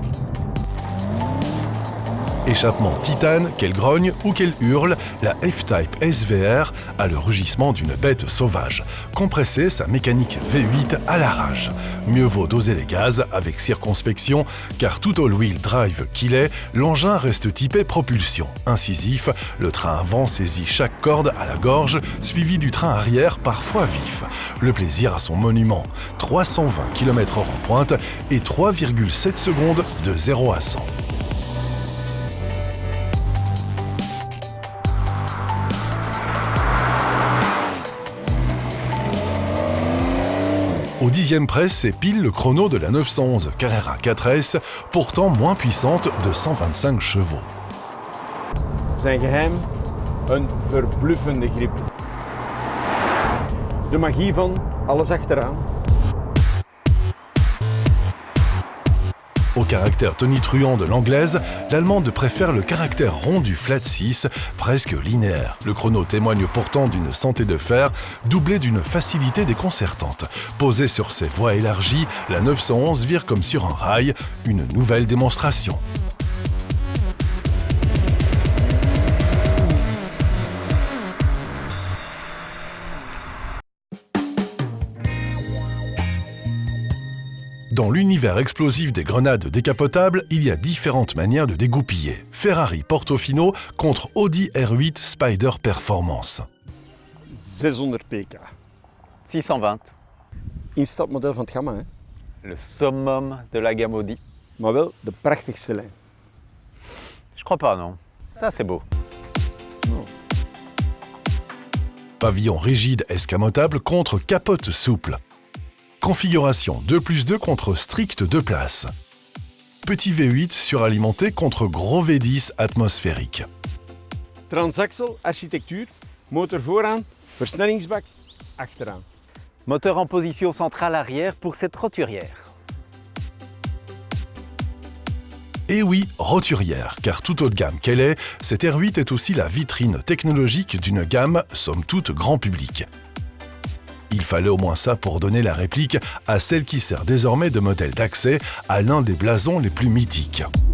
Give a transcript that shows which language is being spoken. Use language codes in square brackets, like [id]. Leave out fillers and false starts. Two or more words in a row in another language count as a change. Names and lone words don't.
[fr] Échappement titane, qu'elle grogne ou qu'elle hurle, la F-Type SVR a le rugissement d'une bête sauvage. Compresser sa mécanique V8 à la rage. Mieux vaut doser les gaz avec circonspection, car tout [en] all-wheel drive [fr] qu'il est, l'engin reste typé propulsion. Incisif, le train avant saisit chaque corde à la gorge, suivi du train arrière parfois vif. Le plaisir a son monument, 320 km/h en pointe et 3,7 secondes de 0 à 100. Au 10e près, c'est pile le chrono de la 911 Carrera 4S, pourtant moins puissante de 125 chevaux. [nl] Zijn geheim, een verbluffende grip. De magie van alles achteraan. [fr] Au caractère tonitruant de l'anglaise, l'allemande préfère le caractère rond du flat 6, presque linéaire. Le chrono témoigne pourtant d'une santé de fer, doublée d'une facilité déconcertante. Posée sur ses voies élargies, la 911 vire comme sur un rail, une nouvelle démonstration. Dans l'univers explosif des grenades décapotables, il y a différentes manières de dégoupiller. Ferrari Portofino contre Audi R8 Spider Performance. [nl] 600 pk. [fr] 620, [nl] Instapmodel van het gamma, hè? [fr] le summum de la gamme Audi. [nl] Maar wel de prachtigste lijn. [fr] Je crois pas, non. Ça, c'est beau. Pavillon rigide escamotable contre capote souple. Configuration 2+2 contre strict 2 places. Petit V8 suralimenté contre gros V10 atmosphérique. [nl] Transaxle, architectuur, motor vooraan, versnellingsbak achteraan. [fr] Moteur en position centrale arrière pour cette roturière. Et oui, roturière, car tout haut de gamme qu'elle est, cette R8 est aussi la vitrine technologique d'une gamme, somme toute grand public. Il fallait au moins ça pour donner la réplique à celle qui sert désormais de modèle d'accès à l'un des blasons les plus mythiques.